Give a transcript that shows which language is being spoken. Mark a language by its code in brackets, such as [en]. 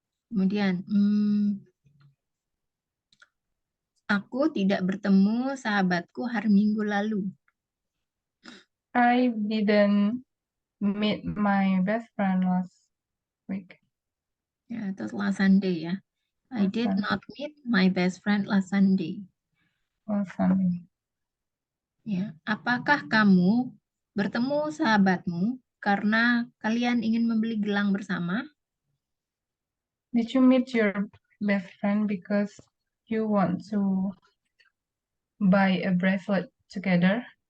[id] Kemudian, aku tidak bertemu sahabatku hari Minggu lalu. [en] I didn't meet my best friend last week. [id] Ya, itu last Sunday ya. [en] I did not meet my best friend last Sunday. Last Sunday. [id] Ya, apakah kamu bertemu sahabatmu karena kalian ingin membeli gelang bersama? [en] Did you meet your best friend because you want to buy a bracelet together?